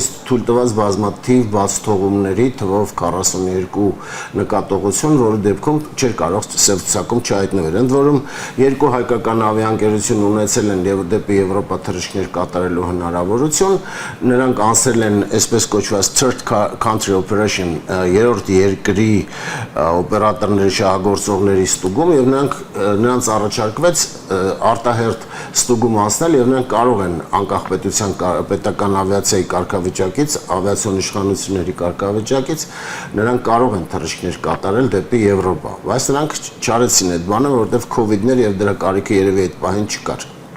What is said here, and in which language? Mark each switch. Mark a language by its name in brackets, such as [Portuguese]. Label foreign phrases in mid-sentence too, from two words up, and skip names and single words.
[Armenian] թույլտված բազմաթիվ բացթողումների թվով 42 նկատողություն, որի դեպքում չէր կարող սև ցուցակում չհայտնվել։ Ընդ որում երկու հայկական ավիաընկերություն ունեցել են դեպի Եվրոպա թռիչքներ կատարելու հնարավորություն, նրանք անցել են այսպես կոչված [English] third country operation, [Armenian] երրորդ երկրի օպերատորների շահագործողների ստուգում եւ նրանց առաջարկվեց արտահերթ ստուգում անցնել եւ նրանք կարող են անկախ պետական ավիացիայի կարգավիճակից, ավիացիոն իշխանությունների կարգավիճակից նրանք կարող են թռիչքներ կատարել դեպի Եվրոպա, բայց նրանք չարեցին այդ բանը, որովհետեւ կոവിഡ്ներ եւ դրա կարիքը երևի այդ պահին չկար։